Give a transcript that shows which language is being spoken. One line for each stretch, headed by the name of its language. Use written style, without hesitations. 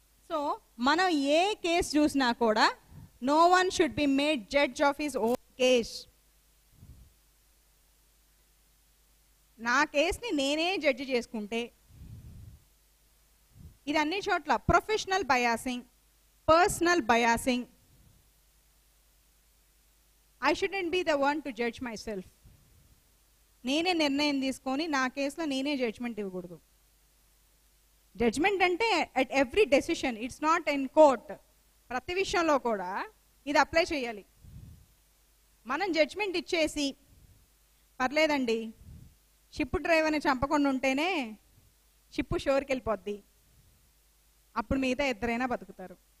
English: so
Telugu: మనం ఏ case చూసినా కూడా
English: No one should be made judge of his own case.
Telugu: నా కేసుని నేనే జడ్జి చేసుకుంటే, ఇది అన్ని చోట్ల professional biasing, personal biasing.
English: I shouldn't be the one to judge myself.
Telugu: నేనే నిర్ణయం తీసుకొని నా కేసులో నేనే జడ్జ్మెంట్ ఇవ్వకూడదు. జడ్జ్మెంట్ అంటే
English: At every decision, it's not in court.
Telugu: ప్రతి విషయంలో కూడా ఇది అప్లై చేయాలి. మనం జడ్జ్మెంట్ ఇచ్చేసి పర్లేదండి షిప్ డ్రైవర్ని చంపకుండా ఉంటేనే షిప్ షోర్కి వెళ్ళిపోద్ది, అప్పుడు మిగతా ఇద్దరైనా బతుకుతారు.